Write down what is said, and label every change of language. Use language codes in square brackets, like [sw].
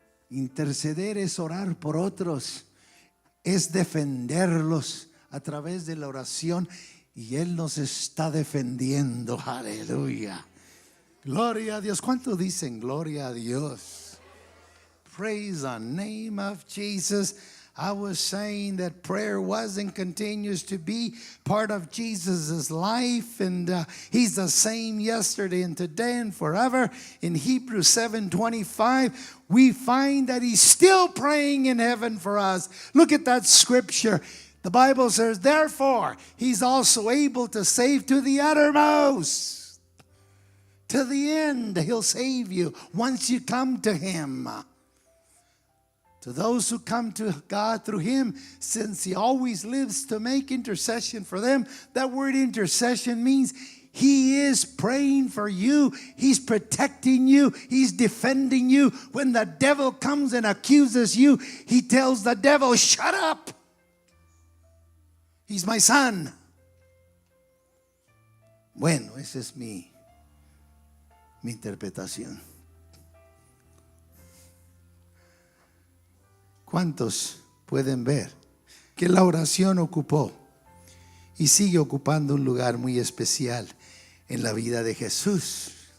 [es] Interceder es orar por otros, es defenderlos a través de la oración, y Él nos está defendiendo. Aleluya. Gloria a Dios. ¿Cuánto dicen gloria a Dios? [en] Praise the name of Jesus. I was saying that prayer was and continues to be part of Jesus' life, and he's the same yesterday and today and forever. In Hebrews 7:25, we find that he's still praying in heaven for us. Look at that scripture. The Bible says, therefore, he's also able to save to the uttermost. To the end, he'll save you once you come to him. To those who come to God through him, since he always lives to make intercession for them. That word intercession means he is praying for you. He's protecting you. He's defending you. When the devil comes and accuses you, he tells the devil, shut up. He's my son. [es] Bueno, esa es mi interpretación. ¿Cuántos pueden ver que la oración ocupó y sigue ocupando un lugar muy especial en la vida de Jesús?